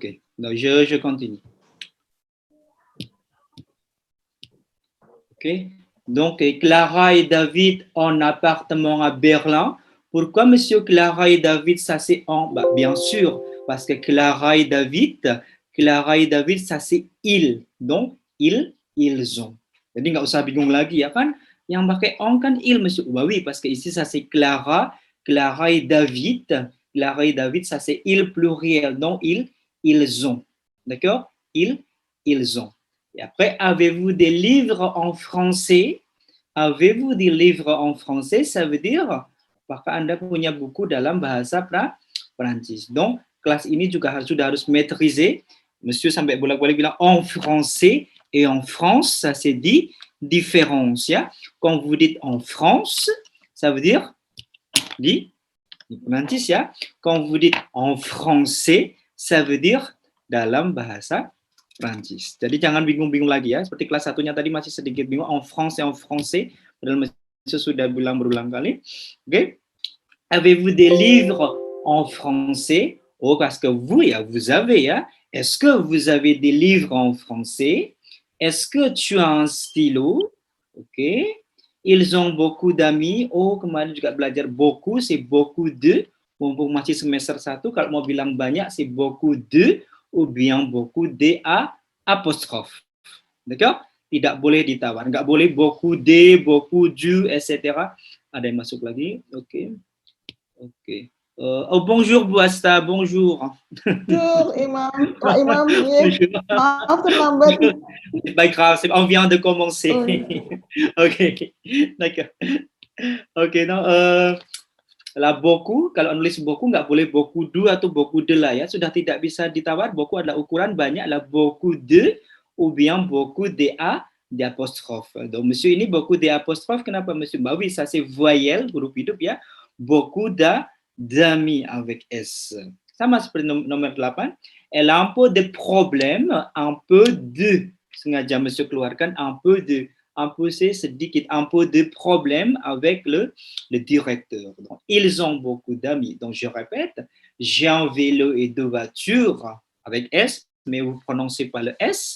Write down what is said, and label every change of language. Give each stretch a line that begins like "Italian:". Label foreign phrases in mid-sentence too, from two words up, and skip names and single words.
French: Donc, je continue. Ok. Donc, Clara et David ont un appartement à Berlin. Pourquoi, monsieur Clara et David, ça c'est en? Bah, bien sûr, parce que Clara et David, ça c'est ils. Donc, ils ont.
Indonesian: Jadi, nggak usah bingung lagi ya kan? Yang pakai on kan il, monsieur.
French: Bah oui, parce que ici, ça c'est Clara et David. Clara et David, ça c'est il pluriel. Donc, ils ont. D'accord? Ils ont. Et après, avez-vous des livres en français? Avez-vous des livres en français? Ça veut dire,
Indonesian: apakah Anda punya buku dalam bahasa Prancis? Donc, kelas ini juga sudah harus maîtriser.
French: Monsieur
Indonesian: sampai bolak-balik bilang
French: en français et en France, ça c'est dit différence. Ya. Quand vous dites en France, ça veut dire
Indonesian: di Prancis ya.
French: Quand vous dites en français, ça veut dire
Indonesian: dalam bahasa Prancis. Jadi jangan bingung-bingung lagi ya. Seperti kelas satunya tadi masih sedikit bingung
French: en France et en français.
Indonesian: Padahal Monsieur sudah bilang berulang kali. Oke.
French: Avez-vous des livres en français? Oh, parce que vous avez ya. Est-ce que vous avez des livres en français? Est-ce que tu as un stylo? Ok. Ils ont beaucoup d'amis.
Indonesian: Oh, kemarin juga belajar beaucoup,
French: c'est beaucoup de.
Indonesian: Mumpung masih semester 1, kalau mau bilang banyak,
French: c'est beaucoup de. Ou bien beaucoup de apostrophe. D'accord?
Indonesian: Tidak boleh ditawar. Nggak boleh
French: beaucoup de, beaucoup du,
Indonesian: etc. Ada yang masuk lagi? Oke.
French: Oh, bonjour Bu Asta, bonjour. Bonjour Imam.
Indonesian: Pak Imam, maaf terlambat.
French: C'est pas grave, on vient de commencer. Ok, d'accord. Ok, non.
Indonesian: Lah beaucoup, kalau nulis beaucoup nggak boleh
French: beaucoup de
Indonesian: atau
French: beaucoup de
Indonesian: lah ya, sudah tidak bisa ditawar.
French: Beaucoup
Indonesian: adalah ukuran banyak, lah
French: beaucoup de ou bien beaucoup de apostrophe. Donc monsieur ini beaucoup de apostrophe, kenapa monsieur? Bah oui, ça c'est voyelle,
Indonesian: huruf hidup ya.
French: Beaucoup d'amis avec S.
Indonesian: Sama seperti nomor 8.
French: Elle a un peu de problème, un peu de.
Indonesian: Sengaja monsieur keluarkan
French: un peu de. Un peu, c'est sedikit, un peu de problème avec le directeur. Donc, ils ont beaucoup d'amis. Donc, je répète, j'ai un vélo et deux voitures avec S, mais vous prononcez pas le S.